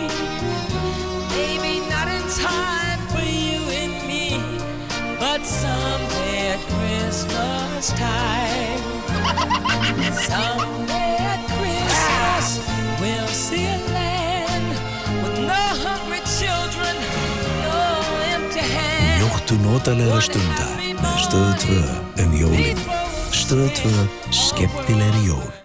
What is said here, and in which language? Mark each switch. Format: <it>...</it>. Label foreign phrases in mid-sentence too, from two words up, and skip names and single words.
<en>Maybe not in time for you and me, but someday at Christmas time. Someday at Christmas we'll see a land with no hungry children, no empty hands.</en> <is>Njóttu notalegra stunda með Stöð 2 jólin. Stöð 2 skemmtilegri jól.</is>